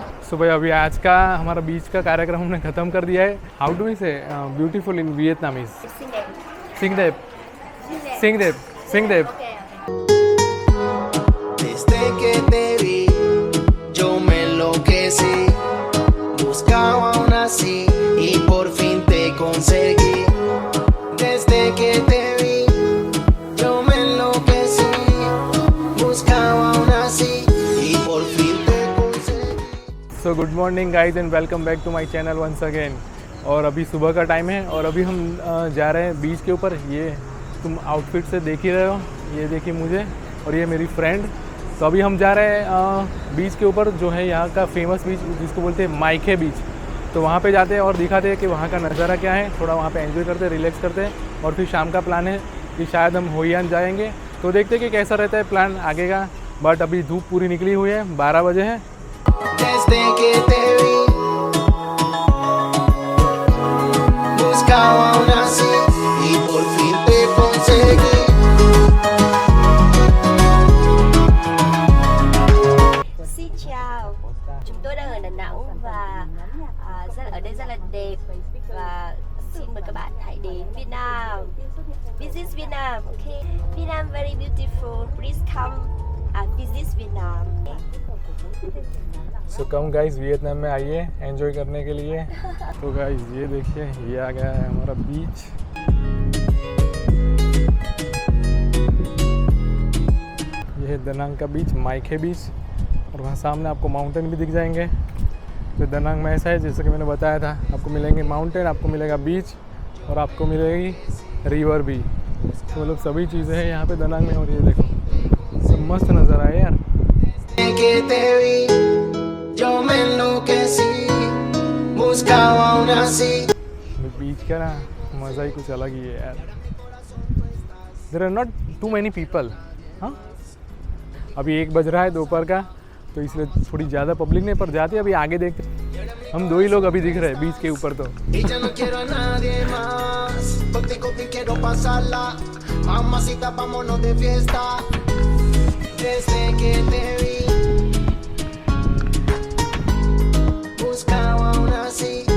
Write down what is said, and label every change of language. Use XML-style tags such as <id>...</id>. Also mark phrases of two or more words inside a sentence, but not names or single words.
<hi>सो भाई अभी आज का हमारा बीच का कार्यक्रम हमने ख़त्म कर दिया है।</hi> <en>how do we say beautiful in Vietnamese?</en> <vi>xinh đẹp xinh đẹp xinh đẹp.</vi> <es>Desde que te vi, yo me enloquecí, buscaba una así y por fin te conseguí. Desde que te vi, yo me enloquecí, buscaba una así y por fin te conseguí.</es> <en>so good morning guys and welcome back to my channel once again.</en> <hi>और अभी सुबह का टाइम है और अभी हम जा रहे हैं बीच के ऊपर। ये तुम आउटफिट से देख ही रहे हो, ये देखिए मुझे और ये मेरी फ्रेंड। तो अभी हम जा रहे हैं बीच के ऊपर, जो है यहाँ का</hi> <en>famous beach</en> <hi>जिसको बोलते हैं माइखे बीच। तो वहाँ पे जाते हैं और दिखाते हैं कि वहाँ का नज़ारा क्या है, थोड़ा वहाँ पे एंजॉय करते हैं, रिलैक्स करते हैं। और फिर शाम का प्लान है कि शायद हम होइयान जाएंगे, तो देखते हैं कि कैसा रहता है प्लान आगे का। बट अभी धूप पूरी निकली हुई है, 12 बजे है।</hi> <es>Desde que te vi, buscaba una así y por fin te conseguí.</es> <vi>Xin chào, chúng tôi đang ở Đà Nẵng và ở đây rất là đẹp và xin mời các bạn hãy đến Việt Nam.</vi> <en>Visit Vietnam, okay? Vietnam very beautiful. Please come visit Vietnam. so come guys</en> <hi>वियतनाम में आइए एंजॉय करने के लिए। तो गाइज ये देखिए, ये आ गया है हमारा बीच। ये है दनांग का बीच, माइखे बीच। और वहाँ सामने आपको माउंटेन भी दिख जाएंगे। तो दनांग में ऐसा है जैसे कि मैंने बताया था, आपको मिलेंगे माउंटेन, आपको मिलेगा बीच और आपको मिलेगी रिवर भी। तो मतलब सभी चीज़ें हैं यहाँ पे दनांग में। और ये देखो सब मस्त नज़ारा है यार।</hi> <es>Que te vi, yo me enloquecí, buscaba una así.</es> <hi>बीच का ना मज़ा ही कुछ अलग ही है यार।</hi> <en>there are not too many people.</en> <hi>हाँ, अभी 1 बज रहा है दोपहर का, तो इसलिए थोड़ी ज़्यादा पब्लिक नहीं, पर जाते अभी आगे देखते। हम 2 ही लोग अभी दिख रहे हैं बीच के ऊपर। तो</hi> <es>Y ya no quiero a nadie más, contigo te quiero pasarla, mamacita vámonos de fiesta. Desde que te vi, buscaba una así.</es>